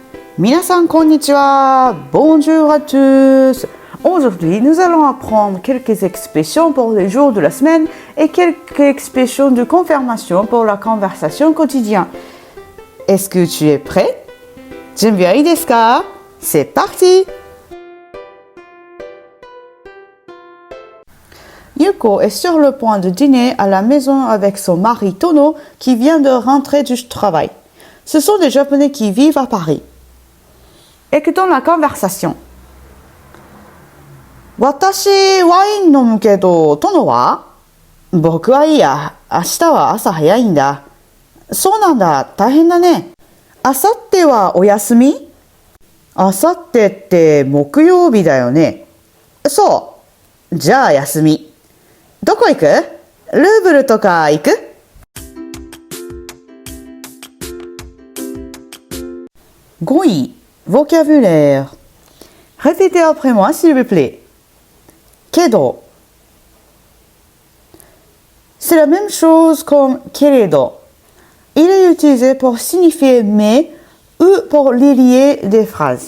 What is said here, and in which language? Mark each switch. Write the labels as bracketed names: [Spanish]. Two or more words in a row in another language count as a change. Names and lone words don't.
[Japanese] 皆さんこんにちは。 [French] Bonjour à tous. Aujourd'hui, nous allons apprendre quelques expressions pour les jours de la semaine et quelques expressions de confirmation pour la conversation quotidienne. Est-ce que tu es prêt? [Japanese] 準備はいいですか? [French] C'est parti! Yuko est sur le point de dîner à la maison avec son mari Tono qui vient de rentrer du travail. Ce sont des Japonais qui vivent à Paris. Écoutons la conversation. [Japanese] 私、ワイン飲むけど、殿は？僕はいいや。明日は朝早いんだ。そうなんだ。大変だね。明後日はお休み？明後日って木曜日だよね。そう。じゃあ休み。どこ行く？ルーブルとか行く？ 5位, [French] vocabulaire. Répétez après moi s'il vous plaît. Kedo. C'est la même chose comme keredo. Il est utilisé pour signifier mais ou pour lier des phrases.